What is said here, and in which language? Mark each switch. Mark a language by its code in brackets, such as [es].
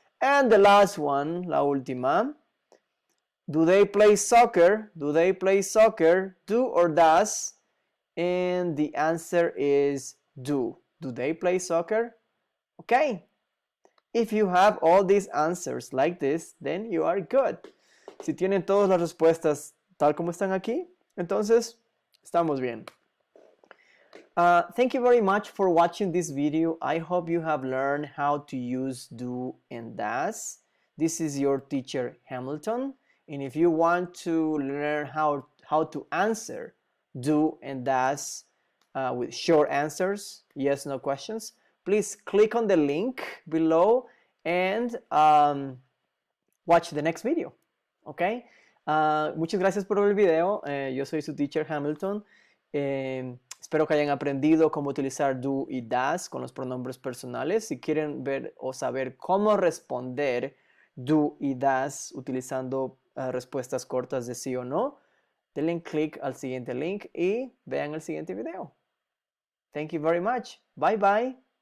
[en] And the last one, [es] la última. [en] Do they play soccer? Do they play soccer? Do or does? And the answer is do. Do they play soccer? Okay. If you have all these answers like this, then you are good. [es] Si tienen todas las respuestas tal como están aquí, entonces estamos bien. [en] Thank you very much for watching this video. I hope you have learned how to use do and does. This is your teacher Hamilton. And if you want to learn how to answer do and does with short answers, yes, no questions, please click on the link below and watch the next video. Okay? [es] Muchas gracias por ver el video. Yo soy su teacher Hamilton. Espero que hayan aprendido cómo utilizar do y does con los pronombres personales. Si quieren ver o saber cómo responder do y does utilizando respuestas cortas de sí o no, denle clic al siguiente link y vean el siguiente video. [en] Thank you very much. Bye bye.